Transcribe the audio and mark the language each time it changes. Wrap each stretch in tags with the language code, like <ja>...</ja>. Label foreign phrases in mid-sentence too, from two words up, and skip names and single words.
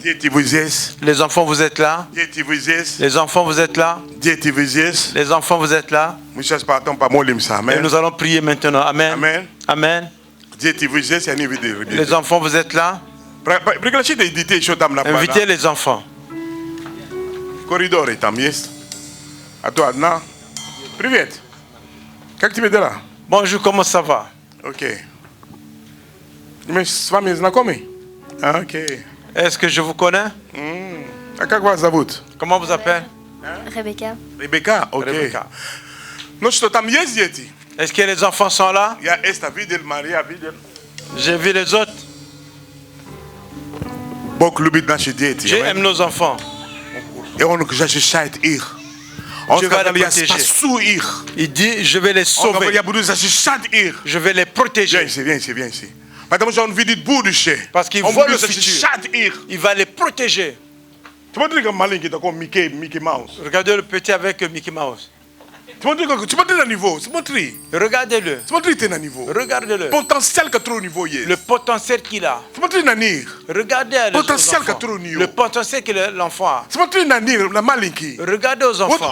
<fr>Les enfants, vous êtes là? Les enfants, vous êtes là? Les enfants, vous êtes là? Et nous allons prier maintenant. Amen. Amen. Amen. Les enfants, vous êtes là? Invitez les enfants.</fr> <ru>Corridor там есть. А то одна. Привет. Как тебе дела?</ru> <fr>Bonjour, comment ça va?</fr> <ru>Окей. Мы с вами знакомы? Окей.</ru> <fr>Est-ce que je vous connais?</fr> <ru>А как вас зовут?</ru> <fr>Comment vous appelez? Rebecca.</fr> <ru>Ребекка, окей. Ну что, там есть дети?</ru> <fr>Est-ce que les enfants sont là?</fr> <ru>Я Эста видел, Мария видел.</ru> <fr>J'ai vu les autres.</fr> <ru>Бог любит наши дети.</ru> <fr>Dieu aime nos enfants. Et on</fr> <ru>защищает их. Он сказал, я спасу их.</ru> <fr>Il dit, je vais les sauver.</fr> <ru>Я буду защищать их.</ru> <fr>Je vais les protéger. Viens ici.</fr> <ru>Потому что он видит будущее.</ru> <fr>Parce qu'il voit le futur. Il va les protéger.</fr> <ru>Смотри, как маленький такой Микки Маус.</ru> <fr>Regardez le petit avec Mickey Mouse. Regardez-le. Regardez-le. Le potentiel qu'il a. Regardez le potentiel que l'enfant a. Regardez aux enfants.</fr>